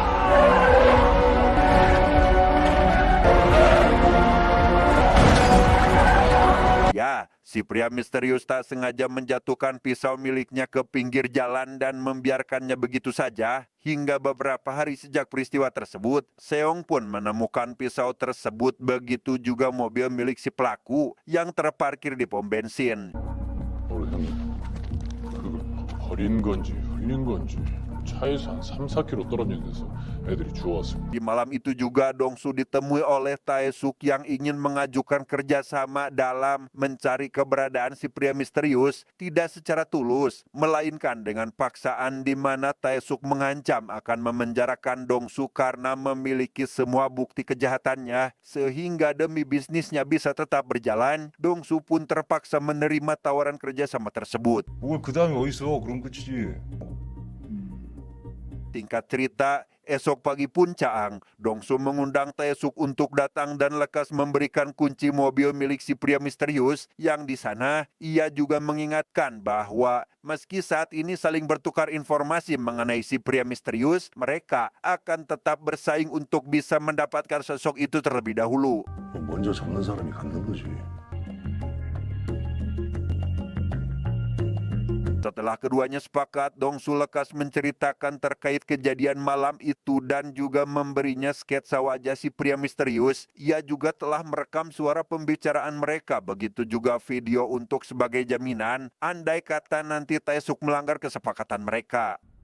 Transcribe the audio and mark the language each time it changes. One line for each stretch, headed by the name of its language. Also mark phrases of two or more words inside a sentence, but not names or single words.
Indonesian: Ya, si pria misterius tak sengaja menjatuhkan pisau miliknya ke pinggir jalan dan membiarkannya begitu saja. Hingga beberapa hari sejak peristiwa tersebut, Seong pun menemukan pisau tersebut, begitu juga mobil milik si pelaku yang terparkir di pom bensin.
Korean: 우리 형님, 버린 건지 흘린 건지 차에서 한 3-4km 떨어진 데서 애들이 주워왔습니다.
Indonesian: Di malam itu juga Dongsu ditemui oleh Taesuk yang ingin mengajukan kerjasama dalam mencari keberadaan si pria misterius, tidak secara tulus, melainkan dengan paksaan di mana Taesuk mengancam akan memenjarakan Dongsu karena memiliki semua bukti kejahatannya, sehingga demi bisnisnya bisa tetap berjalan, Dongsu pun terpaksa menerima tawaran kerjasama tersebut.
Korean: 뭘 그 다음에 어딨어? 그럼 끝이지.
Indonesian: Singkat cerita, esok pagi pun Caang, Dongsu mengundang Taesuk untuk datang dan lekas memberikan kunci mobil milik si pria misterius, yang di sana ia juga mengingatkan bahwa meski saat ini saling bertukar informasi mengenai si pria misterius, mereka akan tetap bersaing untuk bisa mendapatkan sosok itu terlebih dahulu.
Korean: 먼저 잡는 사람이 갖는 거지.
Indonesian: Setelah keduanya sepakat, Dongsu lekas menceritakan terkait kejadian malam itu dan juga memberinya sketsa wajah si pria misterius. Ia juga telah merekam suara pembicaraan mereka, begitu juga video untuk sebagai jaminan andai kata nanti Taesuk melanggar kesepakatan mereka.